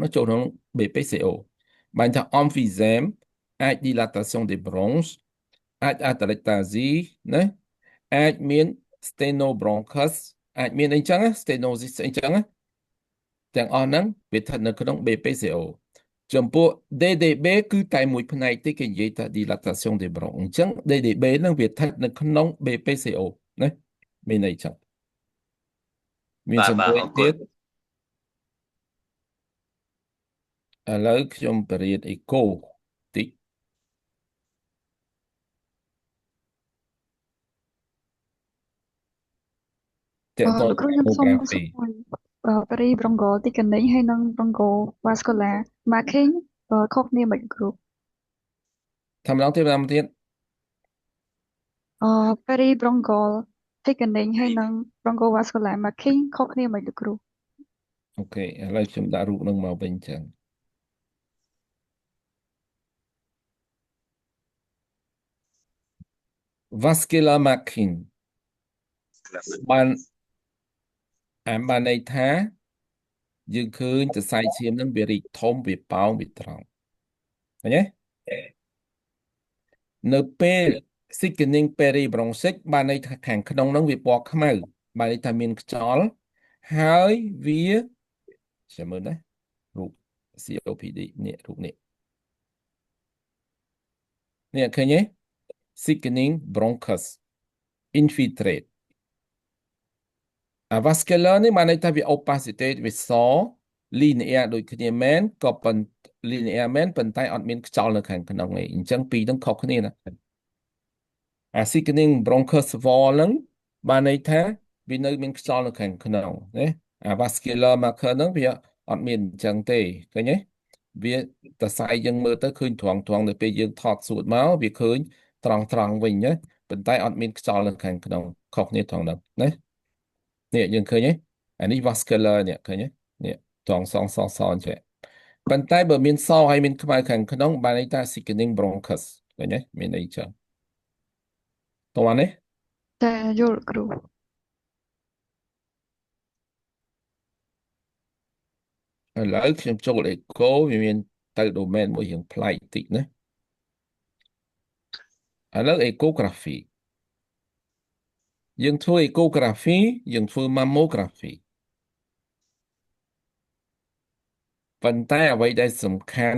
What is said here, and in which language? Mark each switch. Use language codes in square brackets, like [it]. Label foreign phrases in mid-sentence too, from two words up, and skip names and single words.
[km] នោះចូលក្នុង BPCO បានថា emphysème អាច [fr] dilatation des bronches [km] អាច atelectasie ណាអាចមាន stenobronchus អាចមានអីចឹង stenosis អីចឹងទាំងអស់ហ្នឹងវាស្ថិតនៅក្នុង BPCO ចំពោះ DDB គឺតែមួយផ្នែកទេគេនិយាយថា [fr] dilatation des bronches [km] អញ្ចឹង DDB ហ្នឹងវាស្ថិតនៅក្នុង BPCO ណាមានន័យចឹងមាន បាទ សំ បាទ មួយ អរគុ ទៀ ណ តឥឡូវខ្ញុំបរៀនអេកូតិចតើត លោកគ្រូខ្ញុំសូម tomography [en] Peribronchial thickening [km] ហើយនិង [en] Bronchiovascular marking [km] ខុសគ្នាមិនគ្រូ ថាម្ដងទៀត [en] Peribronchial thickening [km] ហើយនិង [en] Bronchiovascular marking [km] ខុសគ្នាមិនលោកគ្រូ អូខេឥឡូវខ្ញុំដាក់រូបនឹងមកវិញចឹង [en] vascular marking [km] បានន័យថាយើងឃើញសរសៃឈាមនឹងវារីកធំវាប៉ោងវាត្រង់ឃើញទេ នៅពេល [en] thickening peribronchic [km] បានន័យថាខាងក្នុងនឹងវាពណ៌ខ្មៅបានន័យថាមានខ្យល់ហើយវាចាំមើលណារូប COPD នេះរូបនេះ ឃើញទេ [en] thickening bronchus infiltrate vascular [km] នេះបានន័យថាវា opacity វាស linear ដូចគ្នាមែនក៏ប៉ុន្តែ linear មែនប៉ុន្តែអត់មានខ្យល់នៅខាងក្នុងទេអញ្ចឹ ងពីរហ្នឹងខុសគ្នាណា [en] thickening bronchus wall [km] ហ្នឹងបានន័យថាវានៅមានខ្យល់នៅខាងក្នុងណា [en] vascular marker [km] ហ្នឹងវាអ ត់មានអញ្ចឹងទេឃើញទេវាសរសៃយើងមើលទៅឃើញត្រង់ត្រង់នៅពេលយើងថតសួតមកវាឃើញត្រង់ត្រង់វិញណាប៉ុន្តែអត់មានខ្យល់នៅខាងក្នុងខុសគ្នាត្រង់ហ្នឹងណានេះយើងឃើញទេអានេះ vascular នេះឃើញទេនេះត្រង់សងសអញ្ចឹងប៉ុន្តែបើមានសហើយមានខ្មៅខាងក្នុងបានន័យថា [en] thickening bronchus [km] ឃើញទេមានន័យចឹងតោះនេះ តែយល់គ្រូ ឥឡូវខ្ញុំចូលអេកូវាមានទៅ domain មួយរៀងប្លែកតិចណាឥឡូវ echography យើងធ្វើ echography យើងធ្វើ mammography ប៉ុន្តែអ្វីដែលសំខាន់